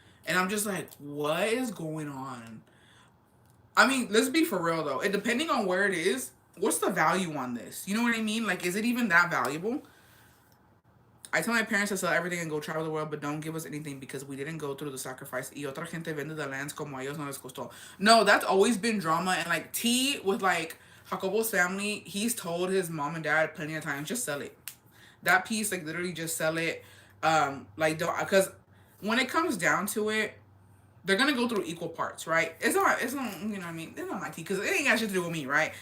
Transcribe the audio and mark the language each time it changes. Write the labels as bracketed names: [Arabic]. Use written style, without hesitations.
[English] And I'm just like, what is going on? I mean, let's be for real, though. Depending on where it is, what's the value on this? You know what I mean? Like, is it even that valuable? I tell my parents to sell everything and go travel the world, but don't give us anything because we didn't go through the sacrifice. [Spanish] Y otra gente vende [English] the lands [Spanish] como a ellos no les costó. [English] No, that's always been drama. And, like, T with, like, Jacobo's family, he's told his mom and dad plenty of times, just sell it. That piece, like, literally just sell it. Like, don't, because when it comes down to it, they're gonna go through equal parts, right? It's not, you know what I mean? It's not my tea because it ain't got shit to do with me, right?